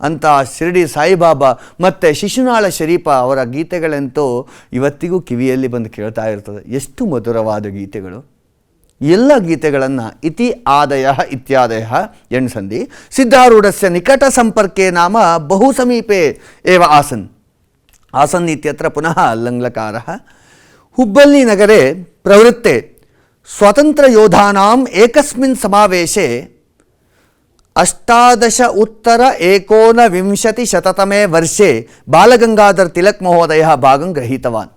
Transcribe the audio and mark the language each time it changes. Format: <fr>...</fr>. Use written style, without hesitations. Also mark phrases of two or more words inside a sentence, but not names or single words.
<kn>ಅಂತ ಶಿರಡಿ ಸಾಯಿಬಾಬಾ ಮತ್ತು ಶಿಶುನಾಳ ಶರೀಫ ಅವರ ಗೀತೆಗಳಂತೂ ಇವತ್ತಿಗೂ ಕಿವಿಯಲ್ಲಿ ಬಂದು ಕೇಳ್ತಾ ಇರ್ತದೆ. ಎಷ್ಟು ಮಧುರವಾದ ಗೀತೆಗಳು. ಎಲ್ಲ ಗೀತೆಗಳನ್ನು</kn> <sa>ಇತಿ ಆದಯ ಇತ್ಯಾದಯ ಎಣ್ಸಂಧಿ ಸಿದ್ಧಾರೂಢಸ್ಯ ನಿಕಟ ಸಂಪರ್ಕೆ ನಾಮ ಬಹು ಸಮೀಪೆ ಏವ ಆಸನ್. ಆಸನ್ ಇತ್ಯತ್ರ ಪುನಃ ಲಂಗ್ಲಕಾರಃ. ಹುಬ್ಬಳ್ಳಿ ನಗರೆ ಪ್ರವೃತ್ತೆ ಸ್ವಾತಂತ್ರ್ಯಯೋಧಾನಾಂ ಏಕಸ್ಮಿನ್ ಸಮಾವೇಶೆ 18 वर्षे बालगंगाधर तिलक महोदयः भागं गृहीतवान्.</sa>